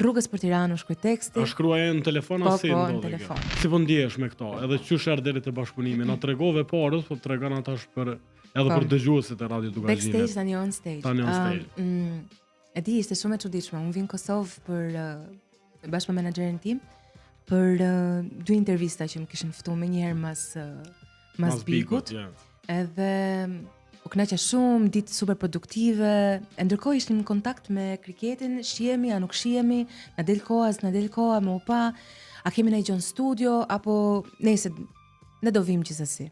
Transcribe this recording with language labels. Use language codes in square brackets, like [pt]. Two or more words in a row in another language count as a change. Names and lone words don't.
[sq] Rrugës për Tiranë u shkruaj teksti. A shkruaje në telefon Po, si po, ndodhi në telefon. kjo? Si po ndihesh me këto? Edhe qysh erdhi deri te bashkëpunimi? Na tregove parës, po tregon atash për edhe për dëgjuesit e Radio Dugazhinit. [en] Backstage tani on stage. Tani on stage. [sq] E di, ishte shumë e çuditshme. Unë vin në Kosovë për bashkë me menaxherin tim për 2 intervista që më kishin ftuar më njëherë mas Bigut. Edhe u kënaqa shumë, ditë super produktive. E ndërkohë ishim në kontakt me kriketin, shihemi, a nuk shihemi, na del koha, më u pa, a kemi ndonjë gjë në studio apo nëse ne do vim gjithsesi.